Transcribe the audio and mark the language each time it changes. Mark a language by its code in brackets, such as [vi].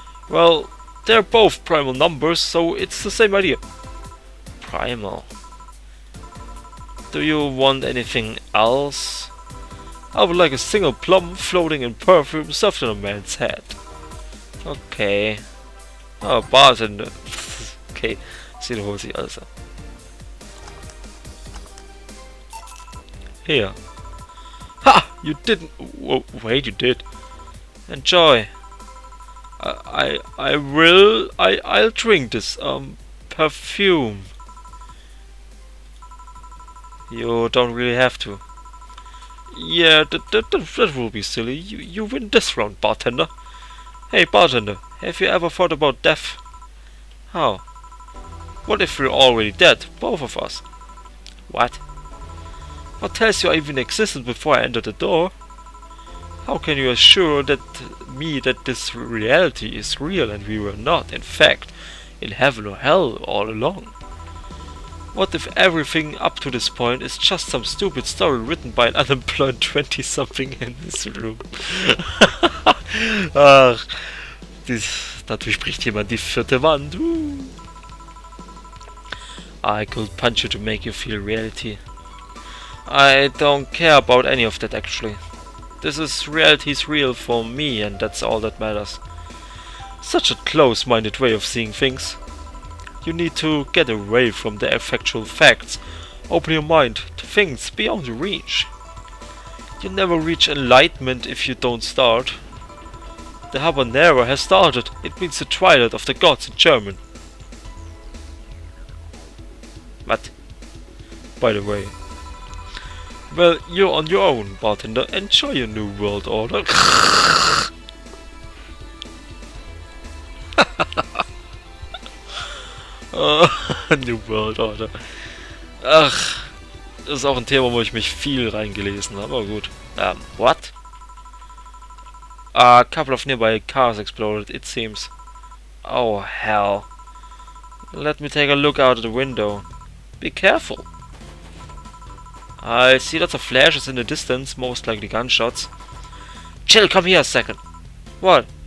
[en] Well, they're both primal numbers, so it's the same idea. Primal. Do you want anything else? I would like a single plum floating in perfume stuffed in a man's head. Okay. Oh, bartender. [de] Okay, sie holt sich alles ab. [en] Here. Ha! You didn't. Wait, you did. Enjoy. I'll drink this perfume. You don't really have to. Yeah, that will be silly. You win this round, bartender. Hey, bartender, have you ever thought about death? How? What if we're already dead, both of us? What? What tells you I even existed before I entered the door? How can you assure me that this reality is real and we were not, in fact, in heaven or hell all along? What if everything up to this point is just some stupid story written by an unemployed 20-something in this room? [de] Ach, da durchbricht jemand die vierte Wand. [en] I could punch you to make you feel reality. I don't care about any of that actually. Reality's real for me and that's all that matters. Such a close-minded way of seeing things. You need to get away from the factual facts. Open your mind to things beyond your reach. You never reach enlightenment if you don't start. The habanero has started. It means the twilight of the gods in German. What? By the way. Well, you're on your own, bartender. Enjoy your new world order. New World Order. [de] Ach, das ist auch ein Thema, wo ich mich viel reingelesen habe, aber gut. [en] What? A couple of nearby cars exploded, it seems. Oh, hell. Let me take a look out of the window. Be careful. I see lots of flashes in the distance, most likely gunshots. Chill, come here a second. What?